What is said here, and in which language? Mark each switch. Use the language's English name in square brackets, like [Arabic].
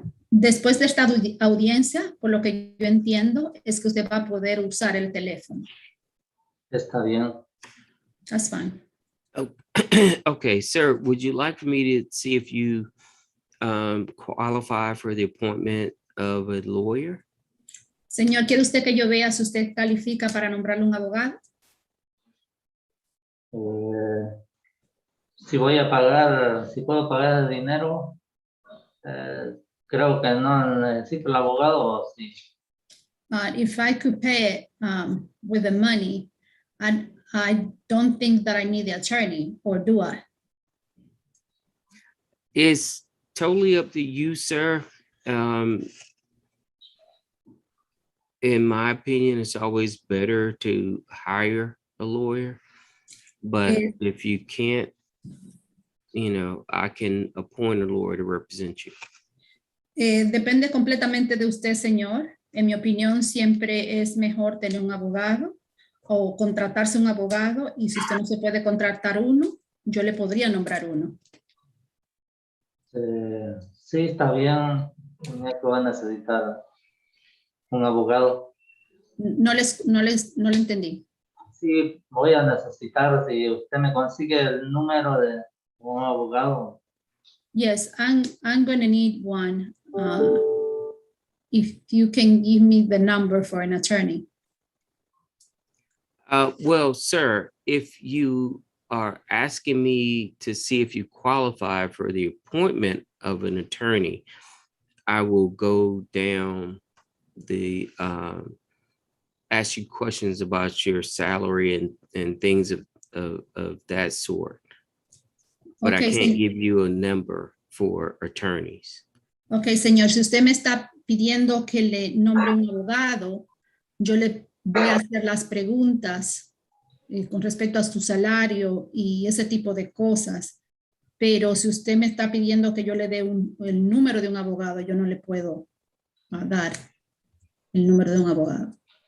[Spanish] Después de esta audiencia, por lo que yo entiendo, es que usted va a poder usar el teléfono. Está bien. [English] That's fine. Okay, sir, would you like for me to see if you qualify for the appointment of a lawyer? [Spanish] Señor, ¿quiere usted que yo vea si usted califica para nombrarle un abogado? Si voy a pagar, si puedo pagar el dinero, creo que no necesito el abogado, o sí. [English] If I could pay with the money, I don't think that I need the attorney, or do I? It's totally up to you, sir. In my opinion, it's always better to hire a lawyer. But if you can't, I can appoint a lawyer to represent you. [Spanish] Depende completamente de usted, señor. En mi opinión, siempre es mejor tener un abogado o contratarse un abogado, y si usted no se puede contratar uno, yo le podría nombrar uno. Sí, está bien. No es que voy a necesitar un abogado. No le entendí. Sí, voy a necesitar, si usted me consigue el número de un abogado. [English] Yes, I'm going to need one. If you can give me the number for an attorney. Well, sir, if you are asking me to see if you qualify for the appointment of an attorney, I will go down the ask you questions about your salary and things of that sort. But Okay, I can't give you a number for attorneys. [Spanish] Ok, señor, si usted me está pidiendo que le nombre un abogado, yo le voy a hacer las preguntas con respecto a su salario y ese tipo de cosas. Pero si usted me está pidiendo que yo le dé el número de un abogado, yo no le puedo dar el número de un abogado.